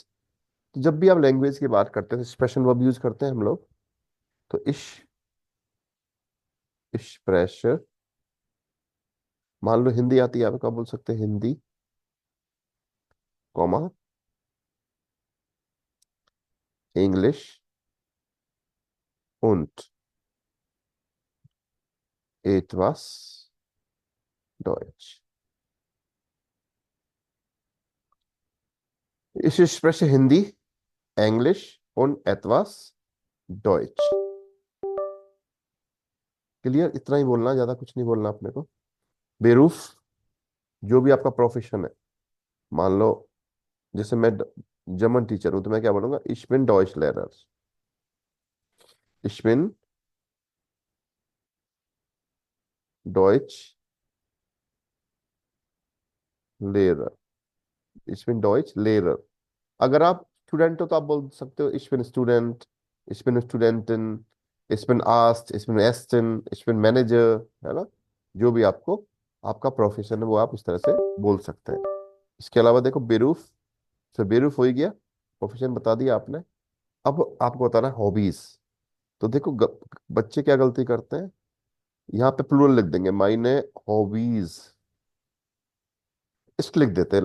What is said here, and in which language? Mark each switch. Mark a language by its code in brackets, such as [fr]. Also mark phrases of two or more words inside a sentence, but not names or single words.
[hi] तो जब भी आप लैंग्वेज की बात करते हैं तो एक्सप्रेशन वर्ब यूज करते हैं हम लोग। तो एक्सप्रेशन। मान लो हिंदी आती है, आप क्या बोल सकते हैं? हिंदी, कॉमा, इंग्लिश [de] und etwas Deutsch। [hi] इस एक्सप्रेशन हिंदी, इंग्लिश [de] und etwas Deutsch। [hi] क्लियर। इतना ही बोलना, ज्यादा कुछ नहीं बोलना अपने को। बेरूफ, जो भी आपका प्रोफेशन है। मान लो जैसे मैं जर्मन टीचर हूं तो मैं क्या बोलूंगा, [de] ich bin Deutschlehrer, ich bin Deutschlehrer, ich bin Deutschlehrer। [hi] अगर आप स्टूडेंट हो तो आप बोल सकते हो [de] ich bin Student, ich bin Studentin, ich bin Arzt, ich bin Ärztin, ich bin Manager, [hi] है ना। जो भी आपको आपका प्रोफेशन है वो आप इस तरह से बोल सकते हैं। इसके अलावा देखो बेरूफ, तो बेरूफ हो ही गया, प्रोफेशन बता दिया आपने। अब आपको बताना हॉबीज। तो देखो बच्चे क्या गलती करते हैं, यहाँ पे प्लूरल लिख देंगे, मायने हॉबीज, इस्ट लिख देते हैं।